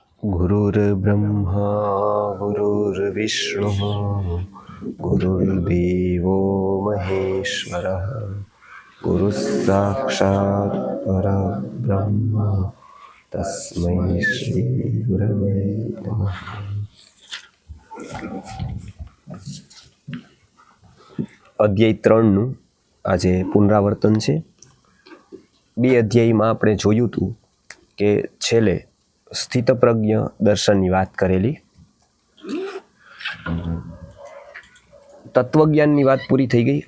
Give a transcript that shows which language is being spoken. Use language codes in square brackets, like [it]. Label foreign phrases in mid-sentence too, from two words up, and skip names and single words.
[sa] गुरुर्ब्रह्मा गुरुर्विष्णुः गुरुर्देवो महेश्वरः गुरुः साक्षात् परब्रह्म तस्मै श्री गुरवे नमः। [gu] અધ્યાય 3નું આજે પુનરાવર્તન છે. બે અધ્યાયમાં આપણે જોયું હતું કે છેલ્લે સ્થિતપ્રજ્ઞ દર્શનની વાત કરેલી, તત્વજ્ઞાનની વાત પૂરી થઈ ગઈ.